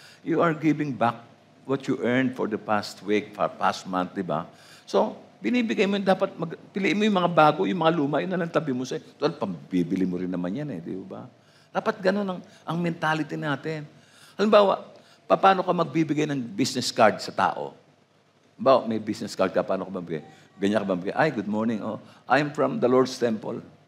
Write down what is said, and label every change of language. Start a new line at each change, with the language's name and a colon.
English: You are giving back what you earned for the past week, for past month,
Filipino: di ba? So, binibigay mo, dapat piliin mo yung mga bago, yung mga luma, yun na lang tabi mo sa'yo. Total, pambibili mo rin naman yan eh, di ba? Dapat ganun ang mentality natin. Halimbawa, paano ka magbibigay ng business card sa tao? Halimbawa, may business card ka, paano ka magbibigay? Ganyan ka magbibigay,
English: ay, good morning, oh, I'm from the Lord's Temple.